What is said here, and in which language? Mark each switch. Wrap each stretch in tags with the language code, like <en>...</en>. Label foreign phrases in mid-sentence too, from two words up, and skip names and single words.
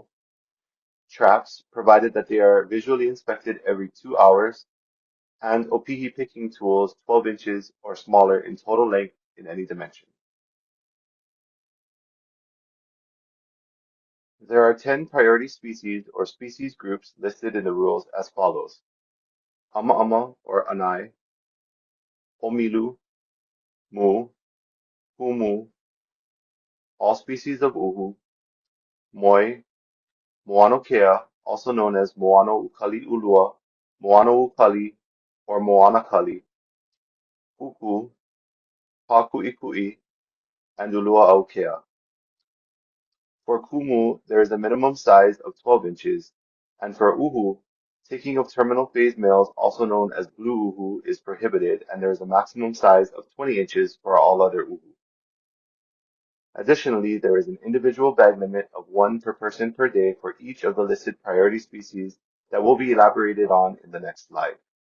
<en>Traps, provided that they are visually inspected every 2 hours, and opihi picking tools 12 inches or smaller in total length in any dimension. There are 10 priority species or species groups listed in the rules as follows: Ama'ama or anai, omilu, mu, humu, all species of uhu, moi, moano kea, also known as moano ukali ulua, moano ukali, or moana kali, uku, paku'iku'i, and ulua aukea. For kumu, there is a minimum size of 12 inches, and for uhu, taking of terminal phase males, also known as blue uhu, is prohibited, and there is a maximum size of 20 inches for all other uhu. Additionally, there is an individual bag limit of 1 per person per day for each of the listed priority species that will be elaborated on in the next slide.</en>